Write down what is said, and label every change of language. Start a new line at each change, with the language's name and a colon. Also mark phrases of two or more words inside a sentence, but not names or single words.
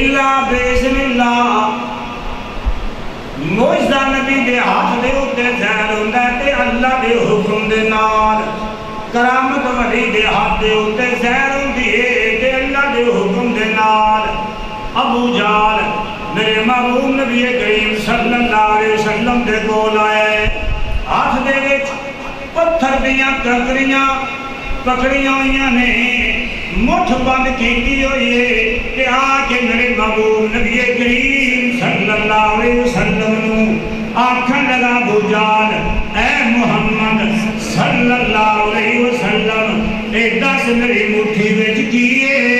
Arabic: بسم اللہ
Punjabi: موجزہ نبی دے ہاتھ دے اتے ظاہر ہوندا ہے تے اللہ دے حکم دے نال کرامت ولی دے ہاتھ دے اتے ظاہر ہوندی ہے تے اللہ دے حکم دے نال ابو جہل میرے محبوب نبی کریم
Arabic: صلی اللہ علیہ وسلم
Punjabi: دے کول آئے ہاتھ دے وچ پتھر دیاں کنکریاں پکڑیاں ہوئیاں نے مٹھ بند کیتی ہوئی ہے کہ آ کے میرے محبوب نبی کریم
Arabic: صلی اللہ علیہ وسلم
Punjabi: نو آکھن لگا ابو جہل اے محمد
Arabic: صلی اللہ علیہ وسلم
Punjabi: اے دس میری مٹھی وچ کیے